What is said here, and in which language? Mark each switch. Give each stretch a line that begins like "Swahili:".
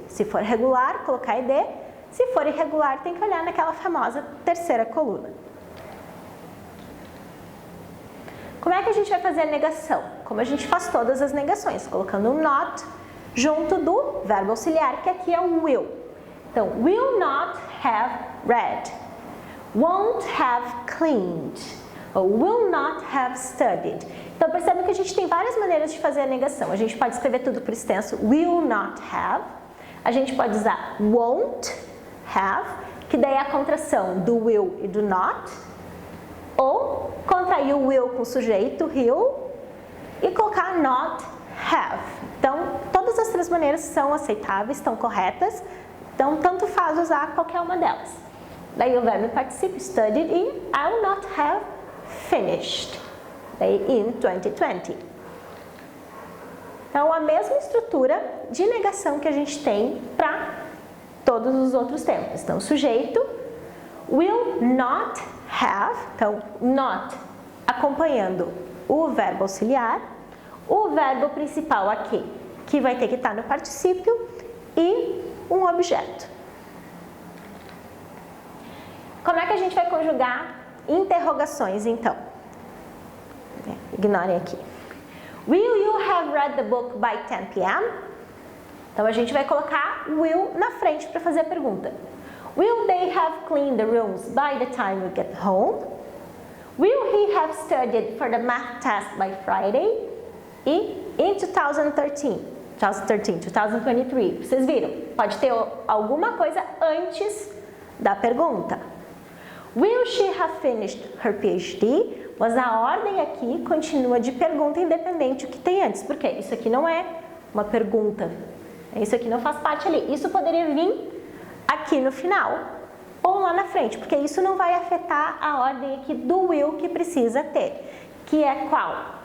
Portuguese: Se for regular, colocar ed. Se for irregular, tem que olhar naquela famosa terceira coluna. Como é que a gente vai fazer a negação? Como a gente faz todas as negações, colocando um not junto do verbo auxiliar, que aqui é o will.
English: Então, will not have read, won't have cleaned, ou will not have studied.
Portuguese: Então, percebe que a gente tem várias maneiras de fazer a negação. A gente pode escrever tudo por extenso, will not have, a gente pode usar won't have, que daí é a contração do will e do not, ou contrair o will com o sujeito, he'll, e colocar not have. Então, todas as três maneiras são aceitáveis, estão corretas, então tanto faz usar qualquer uma delas. Daí o verbo participio,
English: studied in, I will not have finished, daí in 2020.
Portuguese: Então, a mesma estrutura de negação que a gente tem para todos os outros tempos. Então, sujeito, will not have, então, not acompanhando o verbo auxiliar, o verbo principal aqui, que vai ter que estar no particípio, e um objeto. Como é que a gente vai conjugar interrogações, então? Ignorem aqui.
English: Will you have read the book by 10 p.m.?
Portuguese: Então, a gente vai colocar will na frente para fazer a pergunta.
English: Will they have cleaned the rooms by the time we get home? Will he have studied for the math test by Friday?
Portuguese: E in 2023, vocês viram? Pode ter alguma coisa antes da pergunta.
English: Will she have finished her PhD?
Portuguese: Mas a ordem aqui continua de pergunta independente do que tem antes. Por quê? Isso aqui não é uma pergunta. Isso aqui não faz parte ali. Isso poderia vir aqui no final ou lá na frente, porque isso não vai afetar a ordem aqui do will que precisa ter. Que é qual?